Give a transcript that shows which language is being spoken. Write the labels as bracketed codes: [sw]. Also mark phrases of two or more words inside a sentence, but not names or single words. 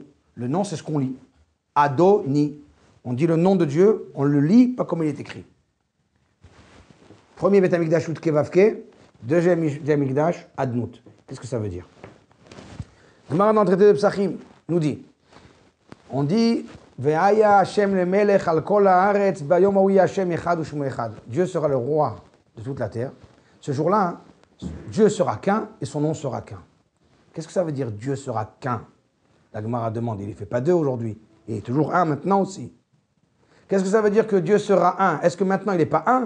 [fr] Le nom c'est ce qu'on lit. Adoni. On dit le nom de Dieu, on le lit pas comme il est écrit. Premier [he] בית המקדש, יוד קי ואו קי. [fr] Deuxième [he] בית המקדש, [fr] Adnout. Qu'est-ce que ça veut dire? Gemara dans le traité de Psachim nous dit, on dit, [he] והיה השם למלך על כל הארץ ביום ההוא השם אחד ושמו אחד. [fr] Dieu sera le roi de toute la terre. Ce jour-là, Dieu sera qu'un et son nom sera qu'un. Qu'est-ce que ça veut dire Dieu sera qu'un? La Gemara demande, il ne fait pas deux aujourd'hui. Il est toujours un maintenant aussi. Qu'est-ce que ça veut dire que Dieu sera un? Est-ce que maintenant il n'est pas un?